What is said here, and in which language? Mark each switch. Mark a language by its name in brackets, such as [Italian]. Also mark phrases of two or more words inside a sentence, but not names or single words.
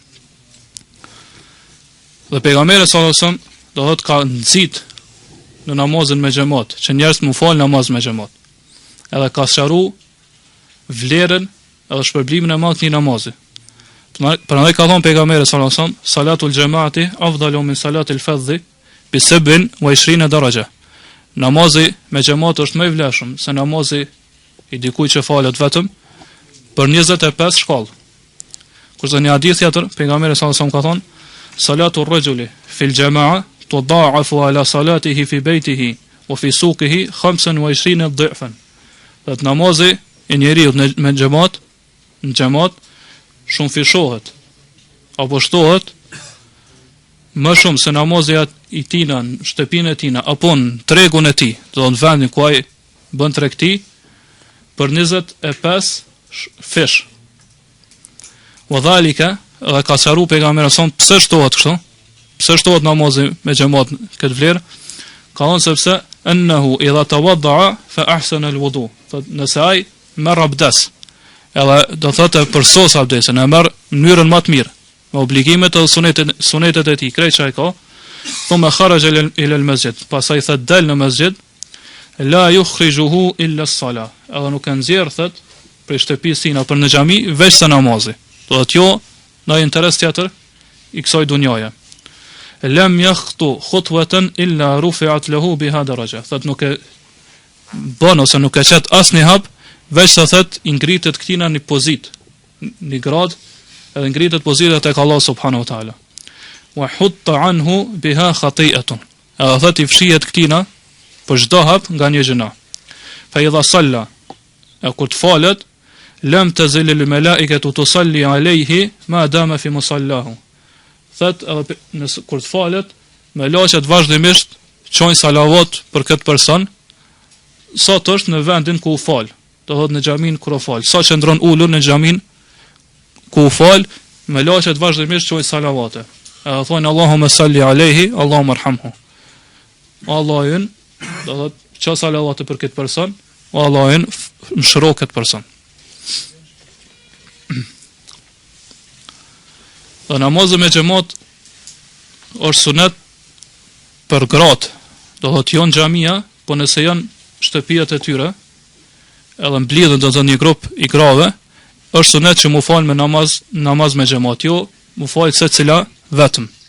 [Albanian] Dhe pejgamberi [Arabic] صلى الله عليه وسلم [Albanian] do thotë ka nxit në namazin me xhamat, që njerëzit mu fal namaz me xhamat. Edhe ka sqaruar vlerën edhe shpërblimin e madh të namazit. Prandaj ka thënë pejgamberi [Arabic] صلى الله عليه وسلم, صلاة الجماعة أفضل من صلاة الفذ ب27 درجة. [Albanian] Namazi me xhamat është më i vlefshëm se namazi i dikujt që falet vetëm për 25 shkallë. Kurse në hadith tjetër pejgamberi [Arabic] صلى الله عليه وسلم [Albanian] ka thënë, [Arabic] صلاة الرجل في الجماعة تضعف على صلاته في بيته وفي سوقه 25 ضعفا. [Albanian] Dhe namazi i njeriu me xhamat, në xhamat shumë fishohet apo shtohet më shumë se namazi i tina në shtëpinë e tina apo në tregun e tij, do në vendin ku ai bën tregti për 25 fish. [Arabic] وذلك, [Albanian] dhe ka sqaruar pejgamberi son pse shtohet kështu? Pse shtohet namazi me xhamat këtë vlerë? Ka thënë sepse [Arabic] أنه إذا توضأ فأحسن الوضوء. [Albanian] Nëse ai merr abdes, edhe do thotë për sos abdesin, e merr në mënyrën më të mirë, me obligimet e sunetet e tij, krejt që ai ka, [Arabic] ثم خرج إلى المسجد, [Albanian] pastaj thot dal në masjid, [Arabic] لا يخرجه إلا الصلاة. [Albanian] Edhe nuk e nxjerr thot për shtëpisë tina për në xhami veç sa namazi. Do thotë jo në interes tjetër i kësaj dunjaje. [Arabic] لم يخط خطوة إلا رفعت له بها درجة. [Albanian] Thot nuk e bën ose nuk e çet asnjë hap veç sa thot i ngritet këtina në pozitë, në grad, edhe ngritet pozita tek [Arabic] الله سبحانه وتعالى. وحط عنه بها خطيئة. [Albanian] Edhe thot i fshihet këtina për çdo hap nga një gjëna. [Arabic] فإذا صلى, [Albanian] kur të falet, [Arabic] لم تزل الملائكة تصلي عليه ما دام في مصلاه. [Albanian] Thot edhe nëse kur të falet, melaqet vazhdimisht çojnë salavat për këtë person, sa të është në vendin ku u fal. Do thot në xhamin kur u fal. Sa që ndron ulur në xhamin ku u fal, melaqet vazhdimisht çojnë salavate. Edhe thonë [Arabic] اللهم صل عليه اللهم ارحمه. [Albanian] Allahun, do thot ço salavate për këtë person, o Allahun mëshiro këtë person. Dhe namazi me xhamat është sunet për gratë, do thot jo në xhamia, po nëse janë shtëpiat e tyre, edhe mblidhen do të një grup i grave, është sunet që mu fal me namaz me xhamat, jo mu fal secila vetëm.